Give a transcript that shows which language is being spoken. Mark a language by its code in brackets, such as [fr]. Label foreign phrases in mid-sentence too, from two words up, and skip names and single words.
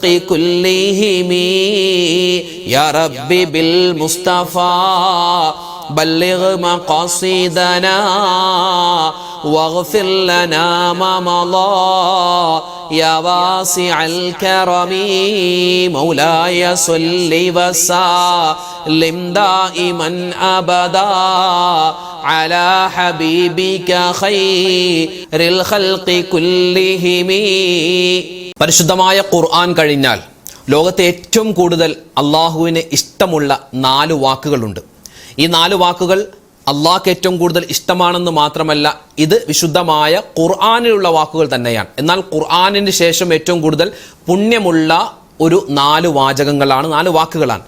[ar] كلهم يا رب بالمصطفى بلغ مقاصدنا واغفر لنا ما مضى يا واسع الكرم مولاي صل وسلم دائما أبدا على حبيبك خير الخلق كلهم. [ml] പരിശുദ്ധമായ ഖുർആൻ കഴിഞ്ഞാൽ ലോകത്തെ ഏറ്റവും കൂടുതൽ അള്ളാഹുവിന് ഇഷ്ടമുള്ള 4 വാക്കുകളുണ്ട്. ഈ 4 വാക്കുകൾ അള്ളാഹ്ക്ക് ഏറ്റവും കൂടുതൽ ഇഷ്ടമാണെന്ന് മാത്രമല്ല, ഇത് വിശുദ്ധമായ ഖുർആനിലുള്ള വാക്കുകൾ തന്നെയാണ്. എന്നാൽ ഖുർആനിന് ശേഷം ഏറ്റവും കൂടുതൽ പുണ്യമുള്ള ഒരു 4 വാചകങ്ങളാണ്, 4 വാക്കുകളാണ്.